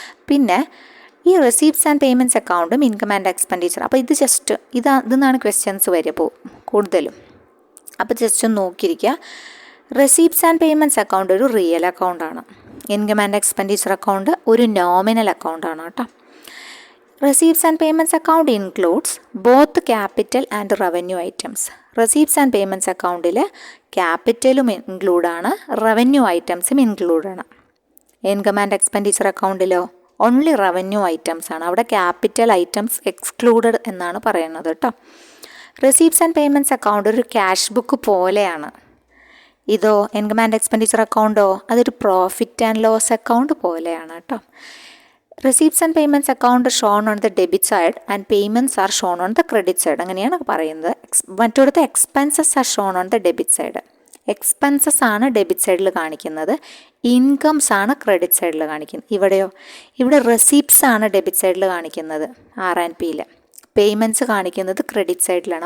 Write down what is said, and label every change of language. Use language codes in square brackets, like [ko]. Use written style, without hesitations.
[ml] പിന്നെ ഈ receipts and payments അക്കൗണ്ടും ഇൻകം ആൻഡ് എക്സ്പെൻഡിച്ചർ, അപ്പോൾ ഇത് ജസ്റ്റ് ഇതെന്നാണ് ക്വസ്റ്റ്യൻസ് വരിക കൂടുതലും. അപ്പോൾ ജസ്റ്റ് ഒന്ന് നോക്കിയിരിക്കുക. റെസീപ്റ്റ്സ് ആൻഡ് പേയ്മെൻറ്റ്സ് അക്കൗണ്ട് ഒരു real അക്കൗണ്ടാണ്. Income and expenditure account ഒരു നോമിനൽ അക്കൗണ്ടാണ് കേട്ടോ. [en] Receipts and payments account includes both capital and revenue items. [ml] Receipts and payments accountൽ ക്യാപിറ്റലും include ആണ്, റവന്യൂ ഐറ്റംസും ഇൻക്ലൂഡ് ആണ്. Income and expenditure അക്കൗണ്ടിലോ only revenue items ആണ്. അവിടെ capital items excluded എന്നാണ് പറയുന്നത് കേട്ടോ. റെസീപ്റ്റ്സ് ആൻഡ് പേയ്മെൻറ്റ്സ് അക്കൗണ്ട് ഒരു ക്യാഷ് ബുക്ക് പോലെയാണ്. ഇതോ ഇൻകം ആൻഡ് എക്സ്പെൻഡിച്ചർ അക്കൗണ്ടോ അതൊരു പ്രോഫിറ്റ് ആൻഡ് ലോസ് അക്കൗണ്ട് പോലെയാണ് കേട്ടോ. [en] Receipts and payments account are shown on the debit side and payments are shown on the credit side. [ml] അങ്ങനെയാണ് പറയുന്നത്. മറ്റൊരുത്തെ [en] Expenses are shown on the debit side. [ml] Expenses ആണ് debit സൈഡിൽ കാണിക്കുന്നത്, incomes ആണ് credit സൈഡിൽ കാണിക്കുന്നത്. ഇവിടെ റെസീപ്റ്റ്സ് ആണ് ഡെബിറ്റ് സൈഡിൽ കാണിക്കുന്നത് R&Pയിൽ, പേയ്മെൻറ്റ്സ് കാണിക്കുന്നത് ക്രെഡിറ്റ് സൈഡിലാണ്.